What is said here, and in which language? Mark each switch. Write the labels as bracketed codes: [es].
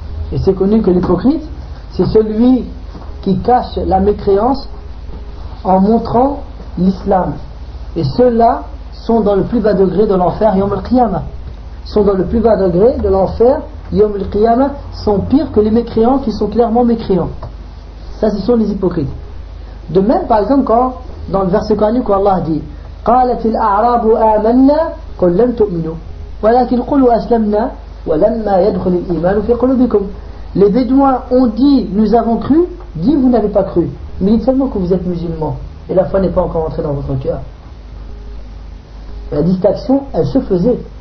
[fr] Et c'est connu que l'hypocrite, c'est celui qui cache la mécréance en montrant l'islam. Et ceux-là sont dans le plus bas degré de l'enfer, Yom al-Qiyamah. Sont dans le plus bas degré de l'enfer, Yom al-Qiyamah, sont pires que les mécréants qui sont clairement mécréants. Ça, ce sont les hypocrites. De même, par exemple, quand dans le verset coranique où Allah dit, [ar] قالت الأعراب آمنا قل لم تؤمنوا ولكن قلوا أسلمنا ولما يدخل الإيمان في قلوبكم. [fr] Les Bédouins ont dit nous avons cru, dit vous n'avez pas cru, mais dites seulement que vous êtes musulmans et la foi n'est pas encore entrée dans votre cœur. La distinction, elle se faisait.